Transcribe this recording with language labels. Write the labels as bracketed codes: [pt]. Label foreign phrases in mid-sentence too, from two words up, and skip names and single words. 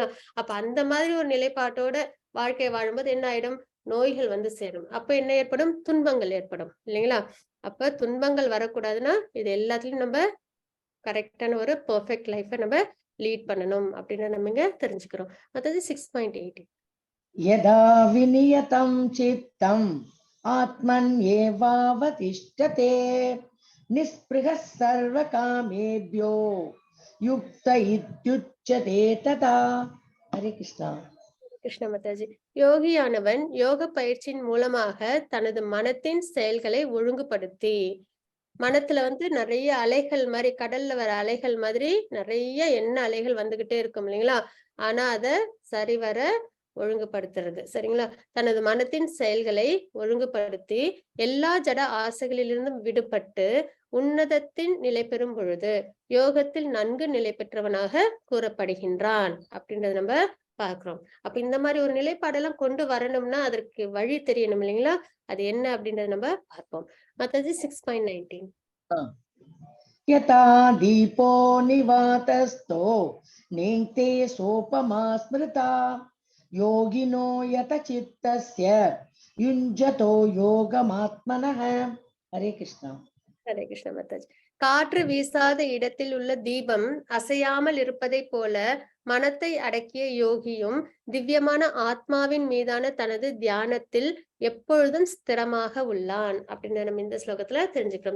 [ta] அப்ப அந்த மாதிரி ஒரு நிலைப்பாட்டோட வாழ்க்கை வாழும்போது என்ன ஆயிடும்? நோய்கள் வந்து சேரும். அப்ப என்ன ஏற்படும்? துன்பங்கள் ஏற்படும் இல்லைங்களா? அப்ப துன்பங்கள் வரக்கூடாதுன்னா இது எல்லாத்துலயும் நம்ம கரெக்டான ஒரு [en] perfect life [ta] நம்ம லீட் பண்ணணும் அப்படின்னு நம்ம இங்க தெரிஞ்சுக்கிறோம். அதாவது 6.8. [sa] यदा विनियतं चित्तम् आत्मन्येवावतिष्ठते निःस्पृहः सर्वकामेभ्यो युक्त इत्युच्यते तथा. हरे कृष्णा. [ta] கிருஷ்ண மாதாஜி. யோகியானவன் யோக பயிற்சியின் மூலமாக தனது மனத்தின் செயல்களை ஒழுங்குபடுத்தி, மனத்துல வந்து நிறைய அலைகள் மாதிரி கடல்ல வர அலைகள் மாதிரி நிறைய எண்ண அலைகள் வந்துகிட்டே இருக்கும் இல்லைங்களா? ஆனா அத சரிவர ஒழுங்குபடுத்துறது சரிங்களா? தனது மனத்தின் செயல்களை ஒழுங்குபடுத்தி எல்லா ஜட ஆசைகளிலிருந்தும் விடுபட்டு உன்னதத்தின் நிலை பெறும் பொழுது யோகத்தில் நன்கு நிலை பெற்றவனாக கூறப்படுகின்றான் அப்படின்றத நம்ம பார்க்கிறோம். அப்ப இந்த மாதிரி ஒரு நிலைப்பாடெல்லாம் கொண்டு வரணும்னா அதற்கு வழி தெரியணும் இல்லைங்களா? அது என்ன அப்படின்றத நம்ம பார்ப்போம். மத்தது 6.19. [sa] यथा दीपो निवातस्थो नेङ्क्ते सोपमा स्मृता योगिनो यत चित्तस्य युञ्जतो योगमात्मनः. हरे कृष्णा. हरे कृष्ण [ta] மாதாஜி. காற்று வீசாத இடத்தில் உள்ள தீபம் அசையாமல் இருப்பதை போல மனத்தை அடக்கிய யோகியும் திவ்யமான ஆத்மாவின் மீதான தனது தியானத்தில் எப்பொழுதும் ஸ்திரமாக உள்ளான் அப்படின்னு நம்ம இந்த ஸ்லோகத்துல தெரிஞ்சுக்கிறோம்.